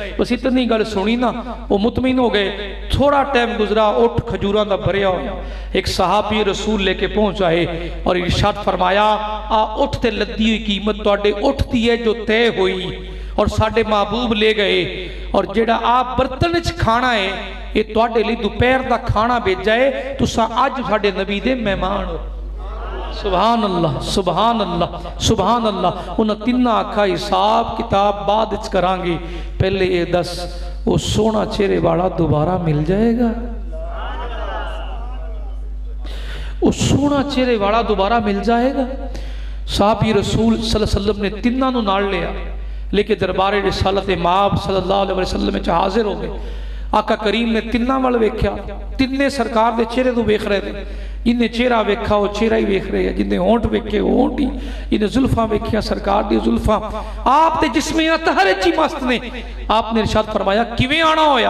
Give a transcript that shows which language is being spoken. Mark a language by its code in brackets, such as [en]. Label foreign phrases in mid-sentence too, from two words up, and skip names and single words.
[pa] بس اتنی گل سنی نا وہ مطمئن ہو گئے۔ تھوڑا ٹائم گزرا، اٹھ کھجوراں دا بھریا ہویا ایک صحابی رسول لے کے پہنچ آئے اور ارشاد فرمایا آ اٹھ تے لدی ہوئی قیمت تہاڈے اٹھ دی ہے جو طے ہوئی اور ساڈے محبوب لے گئے اور جیہڑا آپ برتن چ کھانا ہے یہ تہاڈے لئے دوپہر دا کھانا بھیجا ہے، تسا اج ساڈے نبی دے مہمان ہو. [ar] سبحان الله سبحان الله سبحان الله. [pa] انہیں تناں آکھا حساب کتاب بعد چ کراں گے, پہلے یہ دس وہ سوہنا چہرے والا دوبارہ مل جائے گا? وہ سوہنا چہرے والا دوبارہ مل جائے گا? صحابی رسول [ar] صلى الله عليه وسلم [pa] نے تناں نوں نال لیا لے کے دربارے رسالت مآب [ar] صلى الله عليه وسلم [pa] میں حاضر ہو گئے. آقا کریم نے تناں وال ویکھیا، تنے سرکار دے چہرے نوں ویکھ رہے تھے. جنہیں چہرہ ویکھا وہ چہرہ ہی ویکھ رہے ہیں، جنہیں ہونٹ ویکھے وہ ہونٹ ہی، جنہیں زلفا ویکھیا سرکار دی زلفا. آپ تے جسمے اطہر چی مست نے۔ آپنے ارشاد فرمایا کیویں آنا ہویا?